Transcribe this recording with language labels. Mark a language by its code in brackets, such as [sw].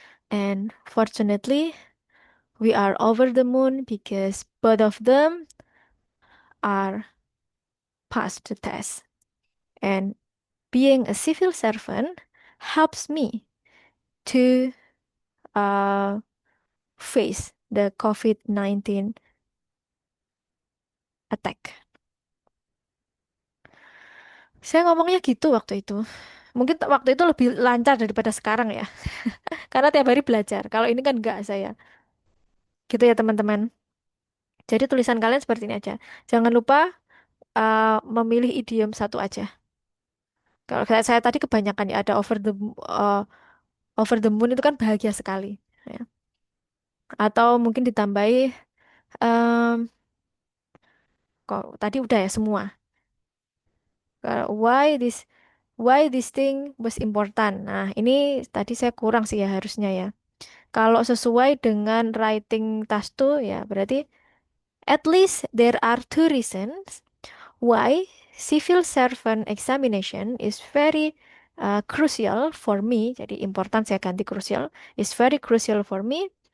[en] And fortunately, we are over the moon because both of them are passed the test. And being a civil servant helps me to uh, face the COVID-19 attack. [id] Saya ngomongnya gitu waktu itu. Mungkin waktu itu lebih lancar daripada sekarang ya. Karena tiap hari belajar. Kalau ini kan enggak saya. Gitu ya teman-teman. Jadi tulisan kalian seperti ini aja. Jangan lupa memilih idiom satu aja. Kalau kayak saya tadi kebanyakan ya ada uh, over the moon itu kan bahagia sekali. Ya. Atau mungkin ditambahi em, kok tadi udah ya semua. [en] Why this thing was important. [id] Nah, ini tadi saya kurang sih ya harusnya ya. Kalau sesuai dengan writing task tuh ya berarti [en] at least there are two reasons why civil servant examination is very crucial for me. [id] Jadi important saya ganti crucial. [en] Is very crucial for me.